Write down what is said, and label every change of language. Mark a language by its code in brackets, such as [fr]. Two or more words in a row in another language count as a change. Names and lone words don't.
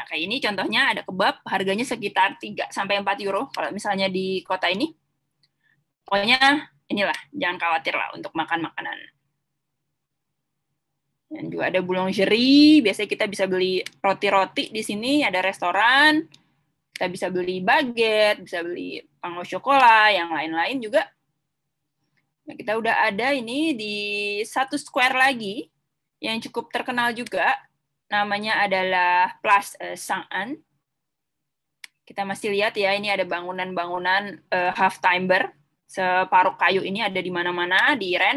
[id] Kayak ini contohnya ada kebab, harganya sekitar 3-4 euro kalau misalnya di kota ini. Pokoknya inilah, jangan khawatir lah untuk makan makanan. Dan juga ada boulangerie, biasanya kita bisa beli roti-roti di sini, ada restoran. Kita bisa beli baguette, bisa beli [fr] pain au chocolat, [id] yang lain-lain juga. Nah, kita udah ada ini di satu square lagi yang cukup terkenal juga. Namanya adalah Place Saint-Anne. Kita masih lihat ya, ini ada bangunan-bangunan [en] half timber, [id] separuh kayu ini ada di mana-mana di Rennes.